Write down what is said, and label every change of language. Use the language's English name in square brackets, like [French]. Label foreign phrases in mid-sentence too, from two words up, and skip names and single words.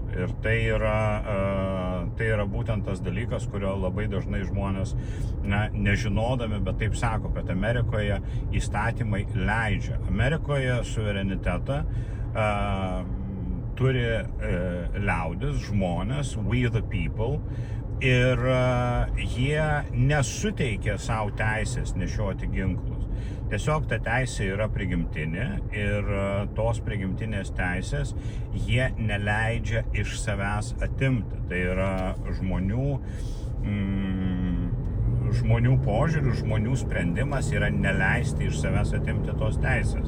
[Lithuanian] Ir tai yra būtent tas dalykas, kurio labai dažnai žmonės nežinodami, bet taip sako, kad Amerikoje įstatymai leidžia. Amerikoje suverenitetą turi liaudis, žmonės, [English] we the people, [Lithuanian] ir jie nesuteikia savo teisės nešioti ginklus. Tiesiog ta teisė yra prigimtinė ir tos prigimtinės teisės jie neleidžia iš savęs atimti. Tai yra žmonių požiūrių, žmonių sprendimas yra neleisti iš savęs atimti tos teisės.